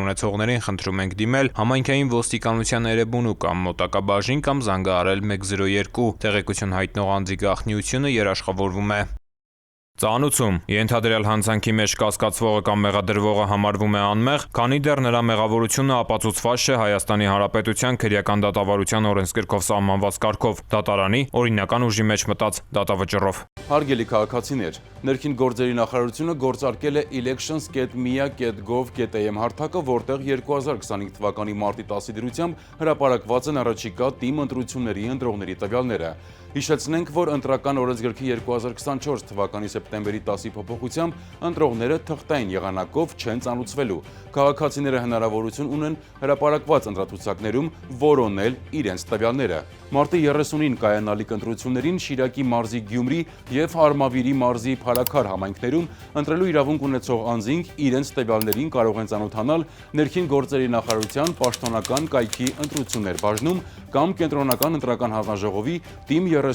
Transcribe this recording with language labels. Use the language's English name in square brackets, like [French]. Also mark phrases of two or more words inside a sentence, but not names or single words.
[Armenian] ունեցողներին խնդրում ենք դիմել համայնքային ոստիկանության էրեբունու կամ մոտակա բաժին կամ զանգահարել 102, տեղեկություն հայտնող անձի գաղտնիությունը երաշխավորվում է։ Ծանուցում ենթադրյալ հանցանքի մեջ կասկածվողը կամ մեղադրվողը համարվում է անմեղ, քանի դեռ նրա մեղավորությունը ապացուցված չէ Հայաստանի Հանրապետության քրեական դատավարության օրենսգրքով սահմանված կարգով, դատարանի օրինական ուժի մեջ մտած դատավճռով։ Հարգելի քաղաքացիներ, Ներքին գործերի նախարարությունը գործարկել է elections.mia.gov.am հարթակը, որտեղ 2025 թվականի մարտի 10-ի դրությամբ հրապարակված են առաջիկա ՏԻՄ ընտրությունների ընտրողների տվյալները։ Հիշեցնենք, որ ընտրական օրենսգրքի 2024 թվականի սեպտեմբերի 10-ի փոփոխությամբ ընտրողները թղթային եղանակով չեն ծանուցվելու։ Քաղաքացիները հնարավորություն ունեն հրապարակված ընտրացուցակներում որոնել իրենց տվյալները։ Մարտի 30-ին կայանալիք ընտրություններին Շիրակի մարզի Գյումրի և Արմավիրի մարզի Փարաքար համայնքներում ընտրելու իրավունք ունեցող անձինք իրենց տվյալներին կարող են ծանոթանալ Ներքին գործերի նախարարության պաշտոնական կայքի ընտրություններ բաժնում կամ կենտրոնական ընտրական հանձնաժողովի ՏԻՄ